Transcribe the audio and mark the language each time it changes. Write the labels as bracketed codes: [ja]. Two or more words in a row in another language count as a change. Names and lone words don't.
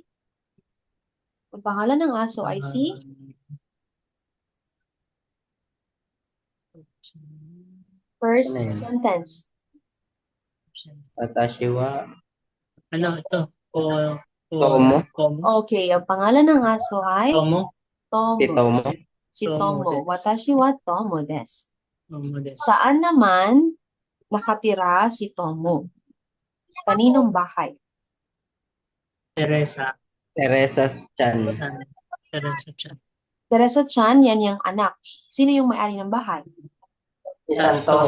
[tl] Ang pangalan ng aso ay si first Ano yun? sentence. [ja] 私は [tl] Ano ito? Tomo. Okay, ang pangalan ng aso ay Tomo. Tomo. Si Tomo. Si Tomo Tomo. desu. [ja] 私はトモです. Tomo des. [tl] Saan naman nakatira si Tomo? Kaninong bahay? Teresa. Teresa Chan. Teresa Chan. Teresa Chan, yan yung anak. Sino yung may-ari ng bahay? Si Santos.